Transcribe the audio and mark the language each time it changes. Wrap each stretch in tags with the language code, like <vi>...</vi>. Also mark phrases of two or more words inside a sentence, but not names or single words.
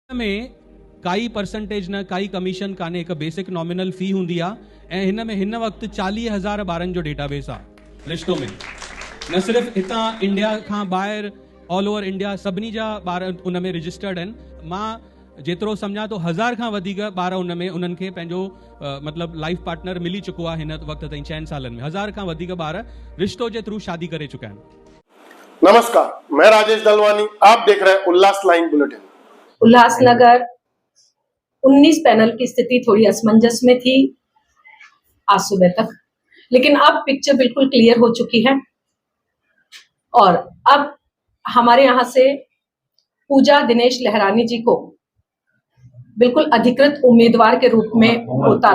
<sd>में काई परसेंटेज न काई कमीशन काने एक</sd> <en>basic nominal fee</en> <sd>हुंदी आ ऐं हिन वक्त 40,000 ॿारनि जो डेटाबेस आहे रिश्तो में। न सिर्फ़ हितां इंडिया खां ॿाहिरि</sd> <en>all over India</en> <sd>सभिनी जा ॿार उन में रजिस्टर्ड आहिनि। मां जेतिरो सम्झां तो 1000 खां वधीक ॿार उन में उन्हनि खे पंहिंजो मतिलबु</sd> <en>life partner</en> <sd>मिली चुको आहे। हिन वक्त ताईं 6 सालनि में 1000 खां वधीक ॿार रिश्तो जे थ्रू शादी करे चुका आहिनि।</sd> <hi>नमस्कार, मैं राजेश दलवानी, आप देख रहे हैं उल्लास लाइन बुलेटिन। उल्लासनगर 19 पैनल की स्थिति थोड़ी असमंजस में थी आज सुबह तक, लेकिन अब पिक्चर बिल्कुल क्लियर हो चुकी है और अब हमारे यहाँ से पूजा दिनेश लहरानी जी को बिल्कुल अधिकृत उम्मीदवार के रूप में उतारा।</hi>